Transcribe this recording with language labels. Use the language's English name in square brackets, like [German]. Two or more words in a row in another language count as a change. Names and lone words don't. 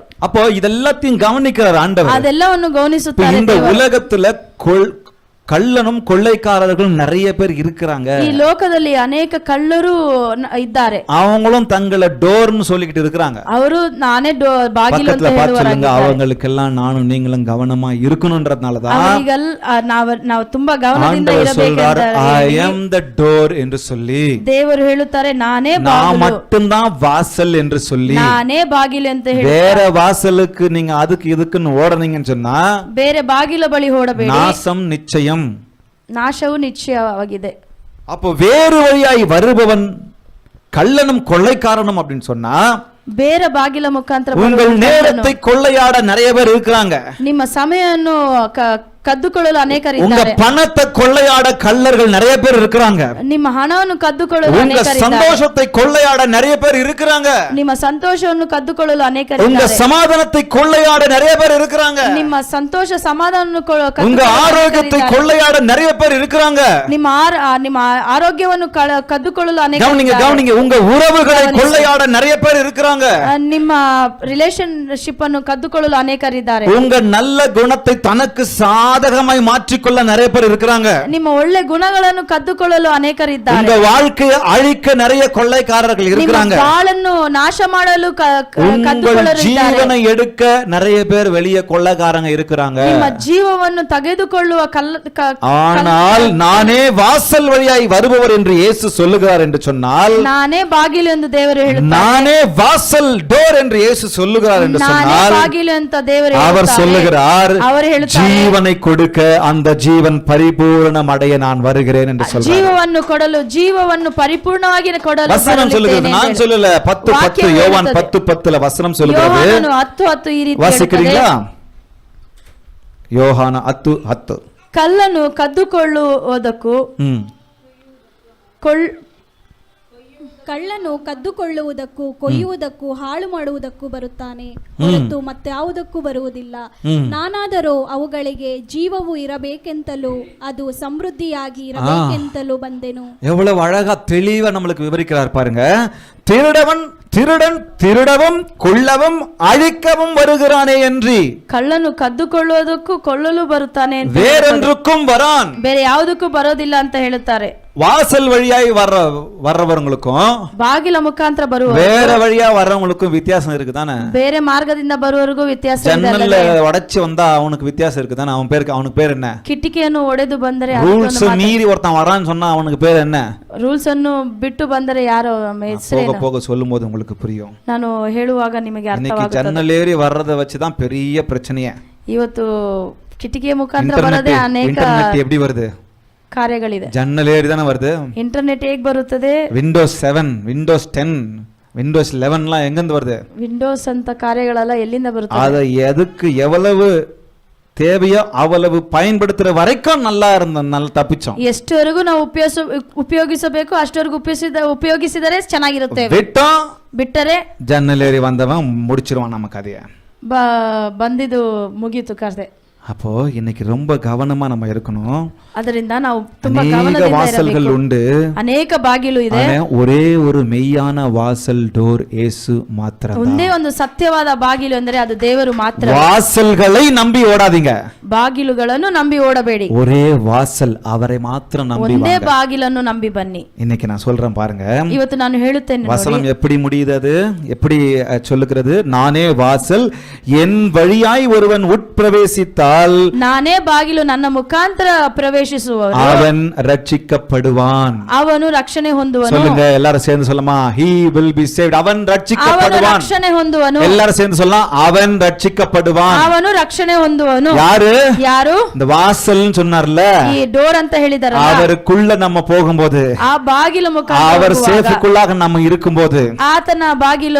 [Tamil] அப்போ இதெல்லாத்தையும் கவனிக்கிறார் ஆண்டவர். [Kannada] ಅದೆಲ್ಲವನ್ನು [Tamil] இப்ப [Kannada] ಗಮನಿಸುತ್ತಾರೆ [Tamil] இந்த [Kannada] ದೇವರು. [Tamil] உலகத்துல கள்ளனும் கொள்ளைக்காரர்களும் நிறைய பேர் இருக்கிறாங்க. [Kannada] ಈ ಲೋಕದಲ್ಲಿ ಅನೇಕ ಕಳ್ಳರು ಇದ್ದಾರೆ. [Tamil] அவங்களும் தங்களை டோர்னு சொல்லிக்கிட்டு இருக்கிறாங்க. [Kannada] ಅವರು ನಾನೇ ಬಾಗಿಲು ಅಂತ [Tamil] பக்கத்துல பார்த்து சொல்லுங்க, [Kannada] ಹೇಳುವವರಾಗಿದ್ದಾರೆ. [Tamil] அவங்களுக்கெல்லாம் நானும் நீங்களும் கவனமா இருக்கணும்ன்றதுனாலதான் [Kannada] ನಾವು ತುಂಬಾ ಗಮನದಿಂದ [Tamil] ஆண்டவர் சொல்றார், [Kannada] ಇರಬೇಕೆಂದರೆ [English] I am the door [Tamil] என்று சொல்லி, [Kannada] ದೇವರು ಹೇಳುತ್ತಾರೆ ನಾನೇ [Tamil] நான் [Kannada] ಬಾಗಿಲು, [Tamil] மட்டும்தான் வாசல் என்று சொல்லி. [Kannada] ನಾನೇ ಬಾಗಿಲು ಅಂತ ಹೇಳಿ [Tamil] வேற வாசலுக்கு நீங்க அதுக்கு இதுக்குன்னு ஓடுனீங்கன்னு சொன்னா [Kannada] ಬೇರೆ ಬಾಗಿಲ ಬಳಿ ಓಡಬೇಡಿ, [Tamil] நாசம் நிச்சயம். [Kannada] ನಾಶವು ನಿಶ್ಚಯವಾಗಿದೆ. [Tamil] அப்போ வேறு வழியாய் வருபவன் கள்ளனும் கொள்ளைக்காரனும் அப்படின்னு சொன்னா [Kannada] ಬೇರೆ ಬಾಗಿಲ ಮುಖಾಂತರ [Tamil] உங்கள் நேரத்தை கொள்ளையாட நிறைய பேர் இருக்கிறாங்க. [Kannada] ನಿಮ್ಮ ಸಮಯವನ್ನು ಕದ್ದುಕೊಳ್ಳಲು [Tamil] உங்க [Kannada] ಅನೇಕರಿದ್ದಾರೆ. [Tamil] பணத்தை கொள்ளையாட கள்ளர்கள் நிறைய பேர் இருக்கிறாங்க. [Kannada] ನಿಮ್ಮ ಹಣವನ್ನು ಕದ್ದುಕೊಳ್ಳಲು [Tamil] உங்க [Kannada] ಅನೇಕರಿದ್ದಾರೆ. [Tamil] சந்தோஷத்தை கொள்ளையாட நிறைய பேர் இருக்கிறாங்க. [Kannada] ನಿಮ್ಮ ಸಂತೋಷವನ್ನು ಕದ್ದುಕೊಳ್ಳಲು [Tamil] உங்க [Kannada] ಅನೇಕರಿದ್ದಾರೆ. [Tamil] சமாதானத்தை கொள்ளையாட நிறைய பேர் இருக்கிறாங்க. [Kannada] ನಿಮ್ಮ ಸಂತೋಷ ಸಮಾಧಾನವನ್ನು [Tamil] உங்க ஆரோக்கியத்தை கொள்ளையாட நிறைய பேர் இருக்கிறாங்க. [Kannada] ನಿಮ್ಮ ಆರೋಗ್ಯವನ್ನು ಕದ್ದುಕೊಳ್ಳಲು [Tamil] கவனிங்க [Kannada] ಅನೇಕ [Tamil] கவனிங்க, உங்க உறவுகளை கொள்ளையாட நிறைய பேர் இருக்கிறாங்க. [Kannada] ನಿಮ್ಮ ರಿಲೇಶನ್ಶಿಪ್ ಅನ್ನು ಕದ್ದುಕೊಳ್ಳಲು ಅನೇಕರಿದ್ದಾರೆ. [Tamil] உங்க நல்ல குணத்தை தனக்கு சாதகமாய் மாற்றிக்கொள்ள நிறைய பேர் இருக்கிறாங்க. [Kannada] ನಿಮ್ಮ ಒಳ್ಳೆ ಗುಣಗಳನ್ನು ಕದ್ದುಕೊಳ್ಳಲು ಅನೇಕರಿದ್ದಾರೆ. [Tamil] உங்க வாழ்க்கையை அழிக்க நிறைய கொள்ளைக்காரர்கள் [Kannada] ನಿಮ್ಮ [Tamil] இருக்கிறாங்க. [Kannada] ಬಾಳನ್ನು ನಾಶ ಮಾಡಲು [Tamil] உங்கள் [Kannada] ಕದ್ದುಕೊಳ್ಳರಿದ್ದಾರೆ. [Tamil] ஜீவனை எடுக்க நிறைய பேர் வெளியே கொள்ளைக்காரங்க இருக்கிறாங்க. [Kannada] ನಿಮ್ಮ ಜೀವವನ್ನು ತೆಗೆದುಕೊಳ್ಳುವ [Tamil] ஆனால் நானே வாசல் வழியாய் வருபவர் என்று இயேசு சொல்லுகிறார் என்று சொன்னால், [Kannada] ನಾನೇ ಬಾಗಿಲು ಎಂದು ದೇವರು ಹೇಳುತ್ತಾರೆ. [Tamil] நானே வாசல் டோர் என்று இயேசு சொல்லுகிறார் என்று [Kannada] ನಾನೇ [Tamil] சொன்னால், [Kannada] ಬಾಗಿಲು ಅಂತ ದೇವರು [Tamil] அவர் சொல்லுகிறார், [Kannada] ಅವರು ಹೇಳುತ್ತಾರೆ, [Tamil] ஜீவனை கொடுக்க அந்த ஜீவன் பரிபூரணம் அடைய நான் வருகிறேன் என்று சொல்றார். [Kannada] ಜೀವವನ್ನು ಕೊಡಲು ಜೀವವನ್ನು ಪರಿಪೂರ್ಣವಾಗಿ ಕೊಡಲು [Tamil] வசனம் சொல்லுகிறது, நான் சொல்லல. 10:10 யோவான் 10:10 வசனம் சொல்லுகிறது. [Kannada] ಯೋಹಾನನು 10:10 ಈ ರೀತಿ [Tamil] வாசிக்கிறீங்களா? [Kannada] ಹೇಳುತ್ತದೆ, [Tamil] யோவான 10:10. [Kannada] ಕಲ್ಲನ್ನು ಕದ್ದುಕೊಳ್ಳುವುದಕ್ಕೂ ಕಳ್ಳನು ಕದ್ದುಕೊಳ್ಳುವುದಕ್ಕೂ ಕೊಯ್ಯುವುದಕ್ಕೂ ಹಾಳು ಮಾಡುವುದಕ್ಕೂ ಬರುತ್ತಾನೆ ಹೊರತು ಮತ್ಯಾವುದಕ್ಕೂ ಬರುವುದಿಲ್ಲ. ನಾನಾದರೂ ಅವುಗಳಿಗೆ ಜೀವವು ಇರಬೇಕೆಂತಲೂ ಅದು ಸಮೃದ್ಧಿಯಾಗಿ ಇರಬೇಕೆಂತಲೂ ಬಂದೆನು. [Tamil] எவ்வளவு அழகா தெளிவா நம்மளுக்கு விவரிக்கிறார் பாருங்க. திருடன் திருடவும் கொல்லவும் அழிக்கவும் வருகிறானே என்று, [Kannada] ಕಳ್ಳನು ಕದ್ದುಕೊಳ್ಳುವುದಕ್ಕೂ ಕೊಲ್ಲಲು ಬರುತ್ತಾನೆ ಅಂತ [Tamil] வேறொன்றுக்கும் வரான். [Kannada] ಬೇರೆ ಯಾವುದಕ್ಕೂ ಬರೋದಿಲ್ಲ ಅಂತ ಹೇಳುತ್ತಾರೆ. [Tamil] வாசல் வழியாய் வர்றவங்களுக்கும் [Kannada] ಬಾಗಿಲ ಮುಖಾಂತರ ಬರುವ [Tamil] வேற வழியா வர்றவங்களுக்கும் வித்தியாசம் இருக்குதானே? [Kannada] ಬೇರೆ ಮಾರ್ಗದಿಂದ ಬರುವವರೆಗೂ ವ್ಯತ್ಯಾಸ ಇದೆ [Tamil] ஜன்னல்ல [Kannada] ಅಲ್ಲವೇ? [Tamil] உடைச்சு வந்தா அவனுக்கு வித்தியாசம் இருக்குதானே? அவனுக்கு பேர் என்ன? [Kannada] ಕಿಟಕಿಯನ್ನು ಒಡೆದು ಬಂದರೆ [Tamil] ரூல்ஸ் மீறி ஒருத்தன் வரான்னு சொன்னா அவனுக்கு பேர் என்ன? [Kannada] ರೂಲ್ಸ್ ಅನ್ನು ಬಿಟ್ಟು ಬಂದರೆ ಯಾರೋ [Tamil] போக [Kannada] ಹೆಸರೇನು [Tamil] போக சொல்லும் போது உங்களுக்கு புரியும். [Kannada] ನಾನು ಹೇಳುವಾಗ ನಿಮಗೆ [Tamil] இன்னைக்கு [Kannada] ಅರ್ಥವಾಗುತ್ತದೆ. [Tamil] ஜன்னல் ஏறி வர்றத வச்சுதான் பெரிய பிரச்சனையே. [Kannada] ಇವತ್ತು ಕಿಟಕಿಯ ಮುಖಾಂತರ ಬರದೆ ಅನೇಕ [Tamil] ಇಂಟರ್ನೆಟ್ எப்படி வருது? [Kannada] ಕಾರ್ಯಗಳಿದೆ. [Tamil] ஜன்னல் ஏறி தானே வருது. [Kannada] ಇಂಟರ್ನೆಟ್ ಹೇಗೆ ಬರುತ್ತದೆ? ವಿಂಡೋಸ್ 7, ವಿಂಡೋಸ್ 10, [Tamil] விண்டோஸ் 11லாம் எங்கிருந்து வருது? [Kannada] ವಿಂಡೋಸ್ ಅಂತ ಕಾರ್ಯಗಳೆಲ್ಲ ಎಲ್ಲಿಂದ ಬರುತ್ತದೆ? [Tamil] அதை எதுக்கு எவ்வளவு தேவையோ அவ்வளவு பயன்படுத்துற வரைக்கும் நல்லா தப்பிச்சோம். [Kannada] ಎಷ್ಟವರೆಗೂ ನಾವು ಉಪಯೋಗಿಸಬೇಕು ಅಷ್ಟವರೆಗೂ ಉಪಯೋಗಿಸಿದರೆ ಚೆನ್ನಾಗಿರುತ್ತೇವೆ. ಬಿಟ್ಟರೆ [Tamil] ஜன்னல் ஏறி வந்தவன் முடிச்சிருவான் நம்ம கதையை. [Kannada] ಬಂದಿದ್ದು ಮುಗೀತು ಕಥೆ. [Tamil] அப்போ இன்னைக்கு ரொம்ப கவனமா நம்ம இருக்கணும். [Kannada] ಅದರಿಂದ ನಾವು ತುಂಬಾ [Tamil] அநேக வாசல்கள் உண்டு, [Kannada] ಅನೇಕ ಬಾಗಿಲು ಇದೆ. [Tamil] ஒரே ஒரு மெய்யான வாசல் டோர் இயேசு மாத்திரம். [Kannada] ಒಂದೇ ಒಂದು ಸತ್ಯವಾದ ಬಾಗಿಲು ಅಂದರೆ ಅದು ದೇವರು ಮಾತ್ರ. [Tamil] வாசல்களை நம்பி ஓடாதீங்க. [Kannada] ಬಾಗಿಲುಗಳನ್ನು ನಂಬಿ ಓಡಬೇಡಿ. [Tamil] ஒரே வாசல் அவரை மாத்திரம் நம்பி [Kannada] ಒಂದೇ ಬಾಗಿಲನ್ನು ನಂಬಿ ಬನ್ನಿ. [Tamil] இன்னைக்கு நான் சொல்றேன் பாருங்க. [Kannada] ಇವತ್ತು ನಾನು ಹೇಳುತ್ತೇನೆ. [Tamil] வசனம் எப்படி முடியுது? அது எப்படி சொல்லுகிறது? நானே வாசல், என் வழியாய் ஒருவன் உட்பிரவேசித்தால் என்றால் [Kannada] ನಾನೇ ಬಾಗಿಲು, ನನ್ನ ಮುಖಾಂತರ ಪ್ರವೇಶಿಸುವವನು [Tamil] அவன் ரட்சிக்கப்படுவான். [Kannada] ಅವನು ರಕ್ಷಣೆ ಹೊಂದುವನು. [Tamil] சொல்லுங்க எல்லாரும் சேர்ந்து சொல்லமா, [English] he will be saved. [Tamil] அவன் [Kannada] ಅವನು [Tamil] ரட்சிக்கப்படுவான். [Kannada] ರಕ್ಷಣೆ ಹೊಂದುವನು. [Tamil] எல்லாரும் சேர்ந்து சொல்லலாம், அவன் ரட்சிக்கப்படுவான். [Kannada] ಅವನು ರಕ್ಷಣೆ ಹೊಂದುವನು. [Tamil] யாரு? [Kannada] ಯಾರು? [Tamil] இந்த வாசல்னு சொன்னார்ல, [Kannada] ಈ ಡೋರ್ ಅಂತ ಹೇಳಿದಾರಲ್ಲ, [Tamil] அவருக்குள்ள நம்ம போகும்போது, [Kannada] ಆ ಬಾಗಿಲು ಮುಖಾಂತರ [Tamil] அவர் [Kannada] ಹೋಗುವಾಗ, [Tamil] சேஃபுக்குள்ளாக நம்ம இருக்கும்போது, [Kannada] ಆತನ ಬಾಗಿಲು